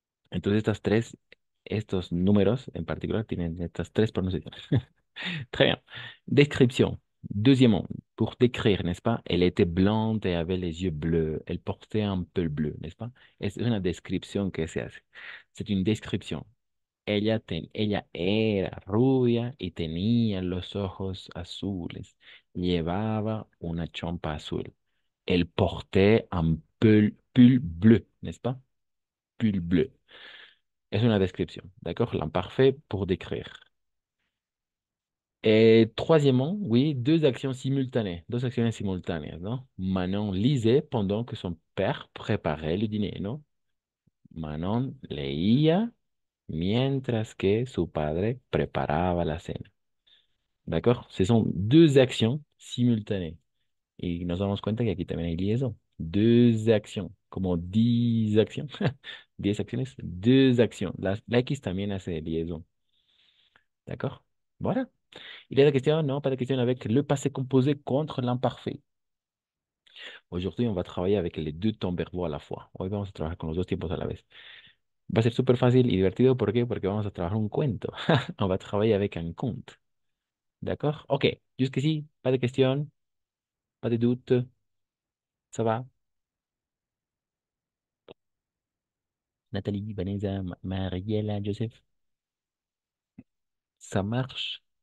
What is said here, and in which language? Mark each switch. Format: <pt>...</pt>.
<es>Entonces, estos números en particular tienen estas tres pronunciaciones.</es> <fr>Très bien. Description. Deuxièmement, pour décrire, n'est-ce pas? Elle était blonde et avait les yeux bleus. Elle portait un peu bleu, n'est-ce pas?</fr> <es>Es una descripción que se hace.</es> <fr>C'est une description.</fr> <es>Ella era rubia y tenía los ojos azules. Llevaba una chompa azul.</es> <fr>Elle portait un pull bleu, n'est-ce pas? Pull bleu.</fr> <es>Es una descripción,</es> <fr>d'accord? L'imparfait pour décrire. Et troisièmement, oui, deux actions simultanées, deux actions simultanées, non? Manon lisait pendant que son père préparait le dîner, non?</fr> <es>Manon leía mientras que su padre preparaba la cena.</es> <fr>D'accord? Ce sont deux actions simultanées.</fr> <es>Y nos damos cuenta que aquí también hay liaison.</es> <fr>Deux actions,</fr> <es>como</es> <fr>10 actions.</fr> <es>10 acciones,</es> <fr>deux actions.</fr> <es>La X también hace liaison.</es> <fr>D'accord? Voilà. Il y a la question? Non, pas de question avec le passé composé contre l'imparfait. Aujourd'hui, on va travailler avec les deux temps verbaux a la fois.</fr> <es>Hoy vamos a trabajar con los dos tiempos a la vez. Va a ser súper fácil y divertido. ¿Por qué? Porque vamos a trabajar un cuento.</es> <fr>On va travailler avec un conte. D'accord? Ok. Jusqu'ici, pas de question, pas de doute. Ça va? Nathalie, Vanessa, Mariela, Joseph. Ça marche?</fr>